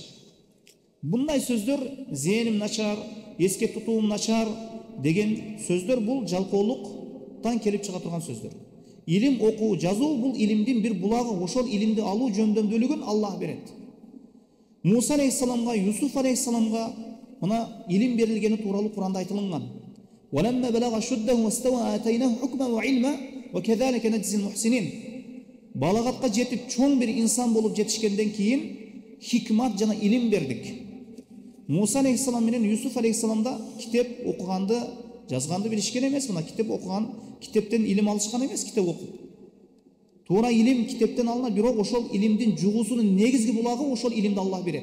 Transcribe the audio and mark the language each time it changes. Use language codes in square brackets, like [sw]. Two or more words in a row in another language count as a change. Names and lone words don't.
[ky] Bunday сөздөр, зээним начар, эске тутуум начар деген сөздөр бул жалкоолуктан келип чыга турган сөздөр. Илим окуу, жазуу бул илимдин бир булагы, ошол илимди алуу жөндөмдүүлүгүн Аллах берет. Муса алейхиссаламга, Юсуф алейхиссаламга мына илим берилгени тууралуу Куранда айтылган. [ar] وَلَمَّا بَلَغَ شُدَّهُ وَاسْتَوَى آتَيْنَاهُ حُكْمًا وَعِلْمًا وَكَذَلِكَ نَجْزِي الْمُحْسِنِينَ. [ky] Балагатка жетип чоң бир инсан болуп жетишкенден кийин хикмат жана илим бердик. Муса алейхиссалам менен Юсуф алейхиссаламда китеп окуганды, жазганды билишкен эмес, мына китеп окуган, китептен илим алышкан эмес, китеп окуп. Туура илим китептен алына, бирок ошол илимдин жугусунун негизги булагы ошол илимди Аллах берет.